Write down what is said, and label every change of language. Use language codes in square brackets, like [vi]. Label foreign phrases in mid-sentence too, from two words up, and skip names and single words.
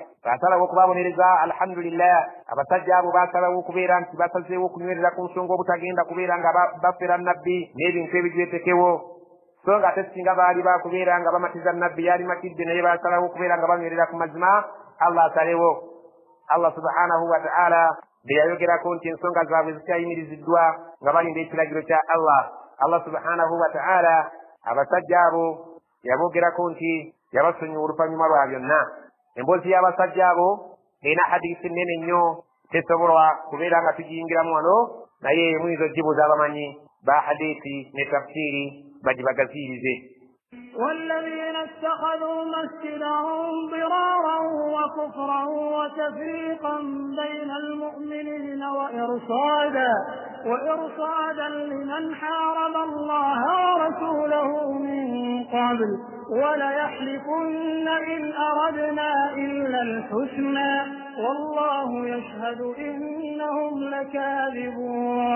[lg] Baasalawo okubabonereza alhamdulillah. Abasajja abo baasalawo okubeera nti basazeewo okunywerera ku nsonga obutagenda kubeera nga bafera nabbi n'ebintu ebigyetekewo. So nga ate singa baali bakubeera nga bamatiza nabbi yali matidde naye baasalawo okubeera nga banywerera ku mazima Allah asalewo. Allah [ar] سبحانه وتعالى [lg] be yayogerako nti ensonga zaabwe zikyayimiriziddwa nga balinda ekiragiro kya Allah. Allah [ar] سبحانه وتعالى [lg] abasajja abo yabogerako nti yabasonyiwa oluvannyuma lwa byonna. Emboozi y'abasajja abo erina hadisi nnene nnyo tesobola kubeera nga tugiyingiramu wano naye muyinza ogibuuza abamanyi ba hadisi ne tafsiri bagibagaziirize. [ar] والذين اتخذوا مسجدا ضرارا وكفرا وتفريقا بين المؤمنين وإرصادا لمن حارب الله ورسوله من قبل وليحلفن إن أردنا إلا الحسنى والله يشهد إنهم لكاذبون.